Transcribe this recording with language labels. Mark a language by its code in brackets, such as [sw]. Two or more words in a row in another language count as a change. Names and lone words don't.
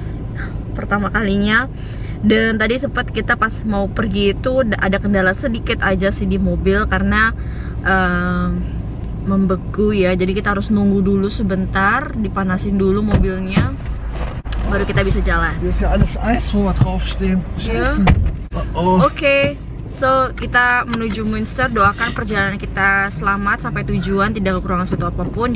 [id] Pertama kalinya. Dan tadi sempat kita pas mau pergi itu ada kendala sedikit aja sih di mobil karena membeku ya. Jadi kita harus nunggu dulu sebentar, dipanasin dulu mobilnya, baru kita bisa jalan. [de] Hier ist ja alles Eis, wo wir draufstehen. Ja. [id] Oke, so kita menuju Münster. Doakan perjalanan kita selamat sampai tujuan, tidak kekurangan suatu apapun.